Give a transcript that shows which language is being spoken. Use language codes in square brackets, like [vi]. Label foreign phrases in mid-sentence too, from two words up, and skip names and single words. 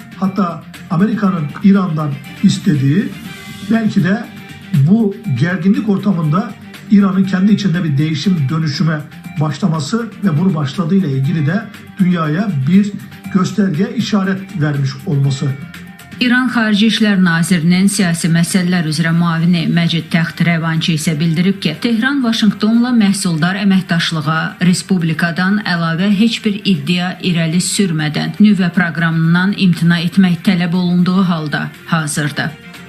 [tr] Hatta Amerika'nın İran'dan istediği belki de bu gerginlik ortamında İran'ın kendi içinde bir değişim dönüşüme başlaması ve bunu başladığıyla ilgili de dünyaya bir gösterge işaret vermiş olması. [az] İran Xarici İşlər Nazirinin siyasi məsələlər üzrə müavini Məcid Taxt-Rəvançi isə bildirib ki, Tehran Vaşinqtonla məhsuldar əməkdaşlığa Respublikadan əlavə heç bir iddia irəli sürmədən nüvə proqramından imtina etmək tələb olunduğu halda hazırdır.